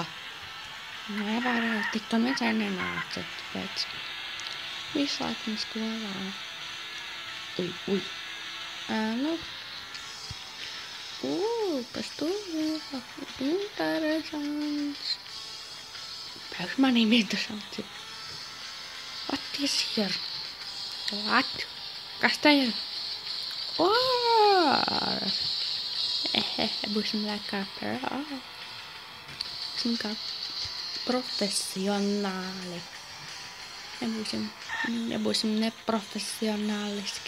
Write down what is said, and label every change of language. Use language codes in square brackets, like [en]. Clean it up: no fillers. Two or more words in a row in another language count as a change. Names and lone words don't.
[lv] Nevarēju tikt un viens arī nenāca, tāpēc visu laikam skolā. Ui. Kas tur ir? Interesants. Priekš manīm interesants ir. [en] What is here? What? [lv] Kas te ir? Būsim laikā būsim kā profesionāli. Nebūsim neprofesionāliski.